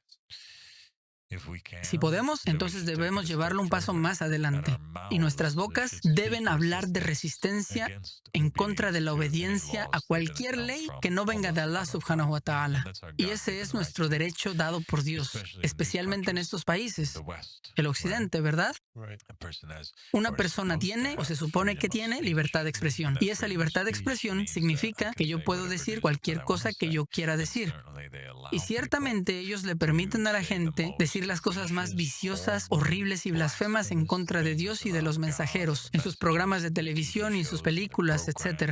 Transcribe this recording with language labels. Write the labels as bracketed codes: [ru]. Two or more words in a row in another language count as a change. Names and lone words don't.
[es] Si podemos, entonces debemos llevarlo un paso más adelante. Y nuestras bocas deben hablar de resistencia en contra de la obediencia a cualquier ley que no venga de Allah [ar] سبحانه وتعالى. [es] Y ese es nuestro derecho dado por Dios, especialmente en estos países. El occidente, ¿verdad? Una persona tiene, o se supone que tiene, libertad de expresión. Y esa libertad de expresión significa que yo puedo decir cualquier cosa que yo quiera decir. Y ciertamente ellos le permiten a la gente decir las cosas más viciosas, horribles y blasfemas en contra de Dios y de los mensajeros, en sus programas de televisión y en sus películas, etc.